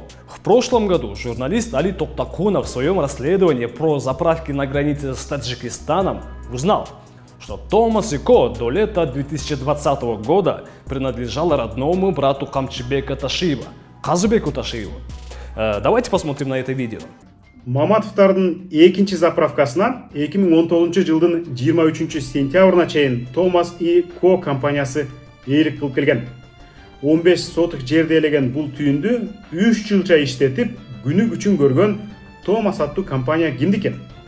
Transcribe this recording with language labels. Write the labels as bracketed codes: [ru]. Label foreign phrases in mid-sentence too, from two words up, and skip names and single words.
[ru] В прошлом году журналист Али Токтакунов в своем расследовании про заправки на границе с Таджикистаном узнал, что Томас & Ко до лета 2020 года принадлежал родному брату Камчыбека Ташиева, Казыбеку Ташиеву. Давайте посмотрим на это видео. [ky] Маматовдардын экинчи заправкасынан 2019 жылдын 23 сентябрына чейин Томас & Ко компаниясы ээлик кылып келген. 15 сотық жерде элеген бул түйүндү 3 жылча иштетип, күнү күчүн көргөн Томас аттуу компания кимди экен?